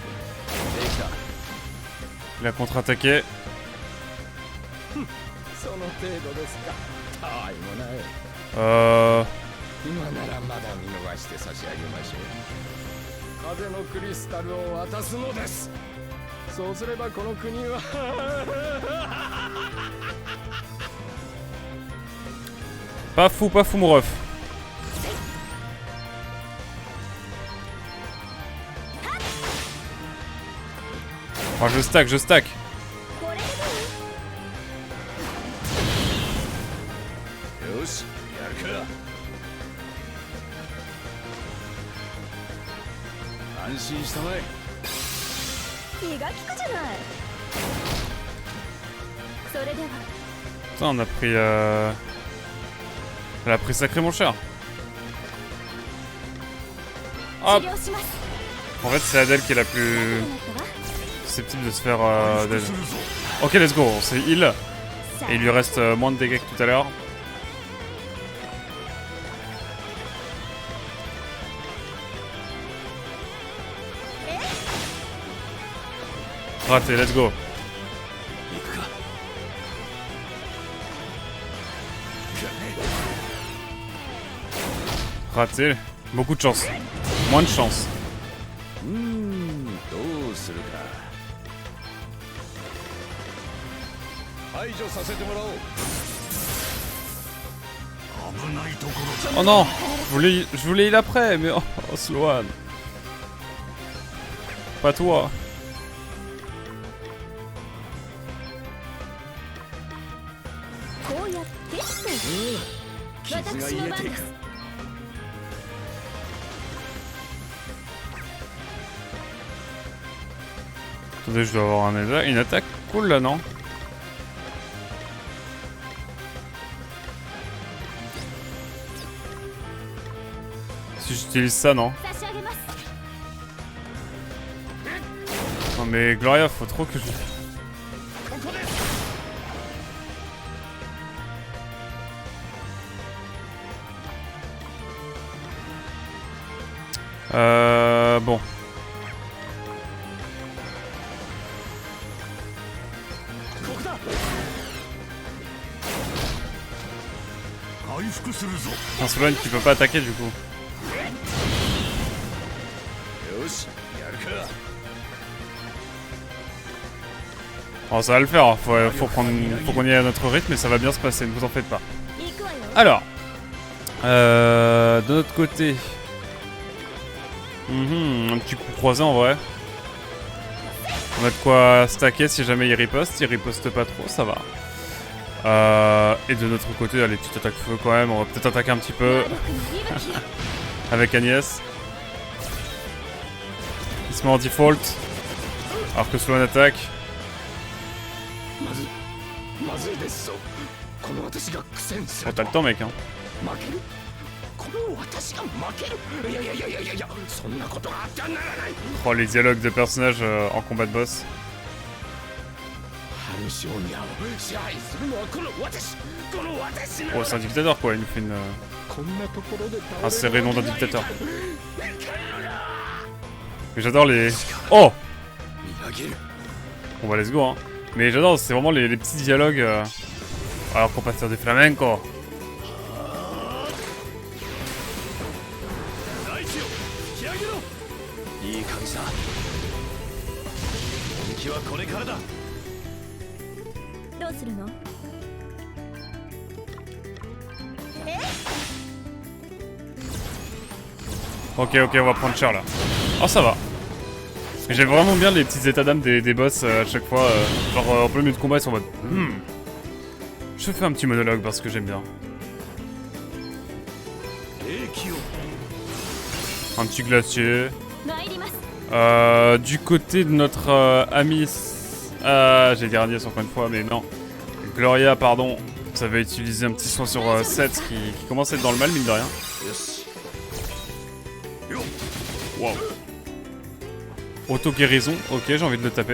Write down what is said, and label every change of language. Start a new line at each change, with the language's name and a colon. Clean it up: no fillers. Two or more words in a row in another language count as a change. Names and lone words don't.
French: Il a contre-attaqué.
Japanese: その度ですか。たわいもない。今ならまだ見逃して差し上げましょう。風のクリスタルを渡すのです。そうすればこの国は
French: Pas fou mon ref. Oh, je stack.
Japanese: これでどう？よし、やるか。安心したまえ。気が利くじゃない。それでは。
French: Putain, on a pris... Elle a pris sacrément cher. Hop.
Japanese: 治療します。
French: En fait, c'est Adèle qui est la plus
Japanese: なったわ。
French: susceptible de se faire...
English: Ok, let's go,
French: c'est heal. Et il lui reste moins de dégâts que tout à l'heure. Raté,
English: let's go.
French: Raté. Beaucoup de chance. Moins de chance.
Japanese: どうするか。排除させてもらおう。危ないところ
French: Oh non, je voulais heal après, mais oh Sloan. Pas toi.
Japanese: こうやってと。傷が私の癒えていく。番です。
French: Attendez, je dois avoir une attaque cool là, non? Si j'utilise ça, non?
Japanese: 差し上げます。
French: Non mais Gloria, faut trop que je... Bon. Un Sloan qui peut pas attaquer du coup.
Japanese: よし、やるか。
French: Bon, ça va le faire, hein. Faut qu'on y aille à notre rythme et ça va bien se passer, ne vous en faites pas.
Japanese: 行くわよ。
French: Alors, de notre côté, un petit coup croisé en vrai. On a de quoi stacker si jamais il riposte pas trop, ça va. Et de notre côté, allez, petite attaque feu quand même, on va peut-être attaquer un petit peu
Japanese: 魔力の息吹。
French: avec Agnès. Il se met en default, alors que Sloan attaque.
Japanese: まずいですぞ。この私が苦戦す
French: Oh,
Japanese: る
French: t'as le temps, mec, hein.
Japanese: 負ける。この私が負ける。いや、そんなことがあってはならない。
French: Oh, les dialogues de personnages en combat de boss.
Japanese: ハルシオニアを支配するのはこの私な
French: Oh, c'est un dictateur quoi, il nous fait une...
Japanese: こんなところで
French: un serré nom d'un dictateur. Mais j'adore les... Oh!
Japanese: 見上げる。
French: Bon bah
English: let's go
French: hein. Mais j'adore, c'est vraiment les petits dialogues... Alors qu'on passe sur des flamencos.
Japanese: 大地を引き上げろ。いい感じだ。本気はこれからだ。どうするの？
French: Ok, on va prendre cher là. Oh ça va. Mais j'aime vraiment bien les petits états d'âme des boss à chaque fois. Genre en plein milieu de combat ils sont en mode... Je fais un petit monologue parce que j'aime bien. Un petit glacier.
Japanese: 参ります。
French: Du côté de notre ami... j'allais dire Agnès encore une fois, mais non. Gloria, pardon. Ça va utiliser un petit soin sur 7 qui commence à être dans le mal, mine de rien. Wow. Auto-guérison, ok, j'ai envie de le taper.